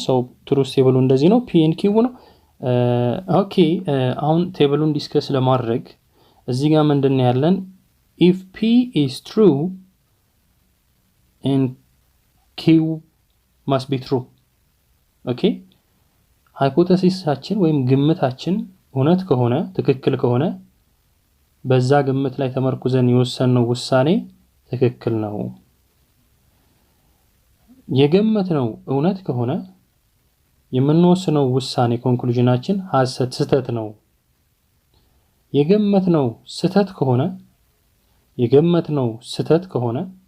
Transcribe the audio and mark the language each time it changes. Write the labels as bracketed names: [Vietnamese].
[English] so truth table [Amharic] እንደዚህ ነው። P and Q ነው። ኦኬ አሁን ቴብሉን ዲስከስ ለማድረግ እዚህ ጋር ምንድነው ያለን? [English] if P is true and Q must be true. [Amharic] ኦኬ ሃይፖቴሲሳችን ወይም ግምታችን እውነት ከሆነ ትክክል ከሆነ በዛ ግምት ላይ ተመርኩዘን የወሰንነው ውሳኔ ትክክል ነው። የገመትነው እውነት ከሆነ የምንወስነው ውሳኔ ኮንክሉዥናችን ስህተት ነው። የገመትነው ስህተት ከሆነ